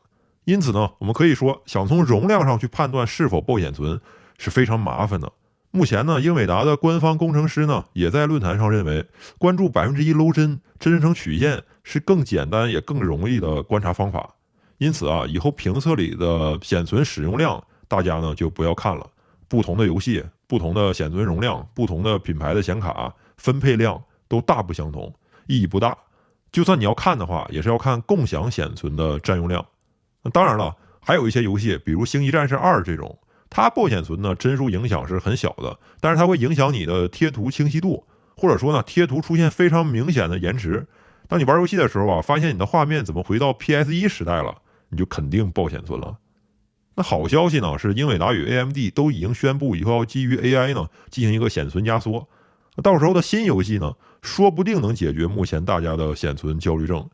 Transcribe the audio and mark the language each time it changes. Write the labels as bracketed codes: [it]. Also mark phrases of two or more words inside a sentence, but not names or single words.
[zh] 因此呢，我們可以說想從容量上去判斷是否爆顯存是非常麻煩的。目前呢，英偉達的官方工程師呢也在論壇上認為，關注1%漏幀真生成曲線是更簡單也更容易的觀察方法。因此啊，以後評測裡的顯存使用量大家呢就不要看了，不同的遊戲、不同的顯存容量、不同的品牌的顯卡分配量都大不相同，意義不大。就算你要看的話，也是要看共享顯存的占用量。當然了，還有一些遊戲，比如《星際戰士2》這種，它爆顯存呢幀數影響是很小的，但是它會影響你的貼圖清晰度，或者說呢貼圖出現非常明顯的延遲。當你玩遊戲的時候啊，發現你的畫面怎麼回到 PS1 時代了，你就肯定爆顯存了。那好消息呢是英偉達與 AMD 都已經宣布以後要基於 AI 呢進行一個顯存壓縮，到時候的新遊戲呢說不定能解決目前大家的顯存焦慮症。